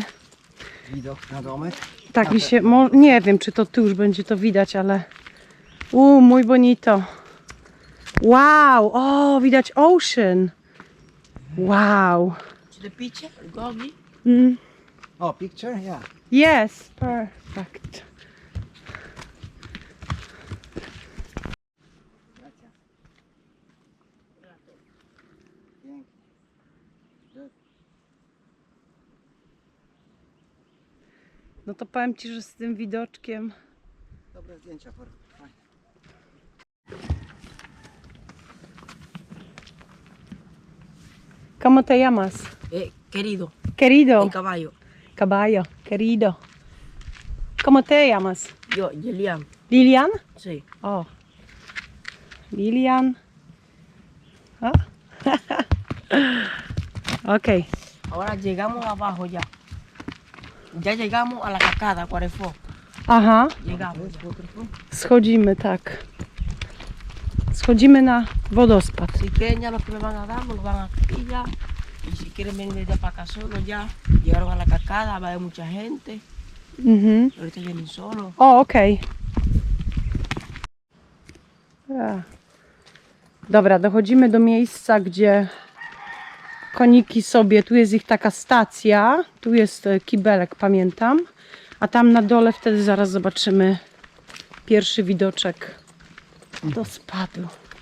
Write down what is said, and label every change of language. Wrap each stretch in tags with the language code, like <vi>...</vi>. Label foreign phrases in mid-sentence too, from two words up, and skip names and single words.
<pl>Widok na domek. tak mi się, nie wiem czy to tu już będzie to widać, ale</pl> <es>muy bonito.</es> <pl>Wow, o, widać ocean. Wow.</pl> <en>To the picture, Gogi. Mm. O, picture? Yeah. Yes, perfect.</en> <pl>No to powiem ci, że z tym widoczkiem. Dobre zdjęcia. Fajnie.</pl> <es>¿Cómo te llamas? Querido, Querido. el caballo. Caballo, querido. ¿Cómo te llamas? Yo, Yelian. Lilian? Sí. Oh. Lilian. Ah. Ok. Ahora llegamos abajo ya. Ya llegamos a la cascada, Cuarefó. Aha. Llegamos.</es> <pl>Schodzimy, tak. Schodzimy na wodospad.</pl> <es>Si quieren ya los que me van a dar, me lo van a aquí ya. Y si quieren venir desde para acá solos ya. Llegaron a la cascada, va a haber mucha gente. Mhm. Ahorita vienen solos.</es> <pl>O, okej. Ja. Dobra, dochodzimy do miejsca, gdzie koniki sobie, tu jest ich taka stacja, tu jest kibelek, pamiętam, a tam na dole wtedy zaraz zobaczymy pierwszy widoczek do spadu.</pl>